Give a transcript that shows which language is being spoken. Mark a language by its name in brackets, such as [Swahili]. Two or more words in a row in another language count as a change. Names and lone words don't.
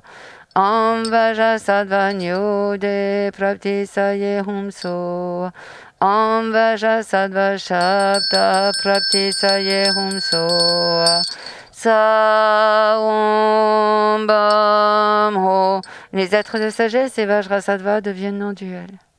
[Sanskrit] Om Vajrasattva Nyode Prapti Saye Hum So. Om Vajrasattva Shabda Prapti Saye Hum So. Sa Om Bam Ho. [French] Les êtres de sagesse et Vajrasattva deviennent non-duels.